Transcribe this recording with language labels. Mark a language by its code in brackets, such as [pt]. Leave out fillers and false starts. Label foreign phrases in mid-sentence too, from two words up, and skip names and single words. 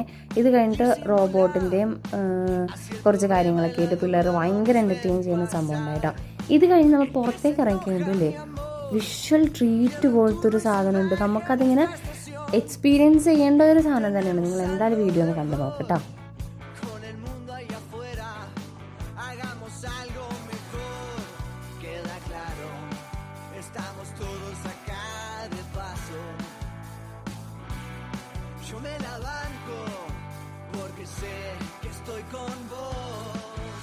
[ml] ഇത് കഴിഞ്ഞിട്ട് റോബോട്ടിൻ്റെയും കുറച്ച് കാര്യങ്ങളൊക്കെ ആയിട്ട് പിള്ളേർ ഭയങ്കര എൻ്റർടൈൻ ചെയ്യുന്ന സംഭവം ഉണ്ടായിട്ടോ. ഇത് കഴിഞ്ഞ് നമ്മൾ പുറത്തേക്ക് ഇറങ്ങിക്കഴിഞ്ഞില്ലേ, [en] visual treat [ml] പോലത്തെ ഒരു സാധനമുണ്ട്. നമുക്കതിങ്ങനെ എക്സ്പീരിയൻസ് ചെയ്യേണ്ട ഒരു സാധനം തന്നെയാണ്. നിങ്ങൾ എന്തായാലും വീഡിയോ ഒന്ന് കണ്ടു നോക്കട്ടോ. [es] Yo me la banco porque sé que estoy con vos.